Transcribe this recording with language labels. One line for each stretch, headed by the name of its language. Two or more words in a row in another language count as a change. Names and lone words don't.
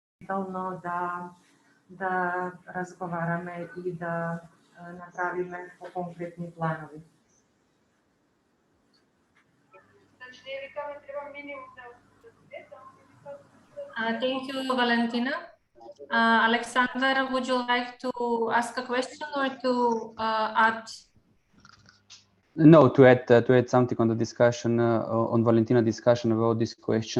Macedonian: детално да разговараме и да направиме по-конкретни планови.
English: Thank you, Valentina. Alexander, would you like to ask a question or to add? No, to add something on the discussion, on Valentina discussion about this question.